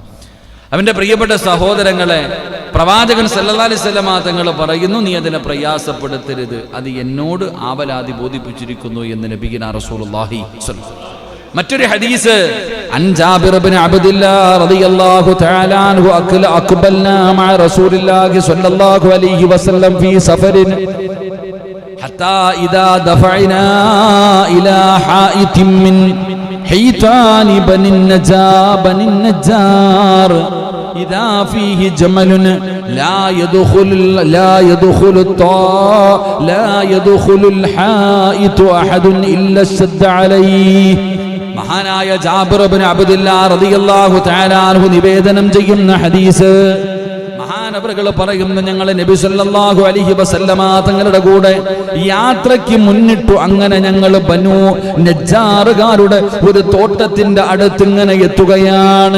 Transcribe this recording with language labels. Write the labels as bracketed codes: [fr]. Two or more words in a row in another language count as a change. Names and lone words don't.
[ml] അവന്റെ പ്രിയപ്പെട്ട സഹോദരങ്ങളെ, പ്രവാചകൻ [ar] صلى الله عليه وسلم [ml] തങ്ങൾ പറയുന്നു, നീ അതിനെ പ്രയാസപ്പെടുത്തരുത്, അത് എന്നോട് ആവലാതി ബോധിപ്പിച്ചിരിക്കുന്നു എന്ന് [ar] نبينا رسول الله صلى الله عليه وسلم. [ml] മറ്റൊരു ഹദീസ്, [ar] عن جابر بن عبد الله رضي الله تعالى عنه أقبلنا مع رسول الله صلى الله عليه وسلم في سفر حتى إذا دفعنا إلى حائط من حيتان بني النجار إذا فيه جمل لا يدخل الحائط أحد إلا اشتد عليه. [ml] മഹാനായ ജാബിർ ഇബ്നു അബ്ദില്ലാഹ് [ar] رضي الله تعالى عنه [ml] നിവേദനം ചെയ്യുന്ന ഹദീസ്. മഹാനവറുകൾ പറയുന്നു, ഞങ്ങൾ നബി [ar] صلى الله عليه وسلم [ml] തങ്ങളുടെ കൂടെ യാത്രയ്ക്ക് മുന്നിട്ടു. അങ്ങനെ ഞങ്ങൾ ബനൂ നജ്ജാറുകാരുടെ ഒരു തോട്ടത്തിന്റെ അടുത്ത് ഇങ്ങനെ എത്തുകയാണ്.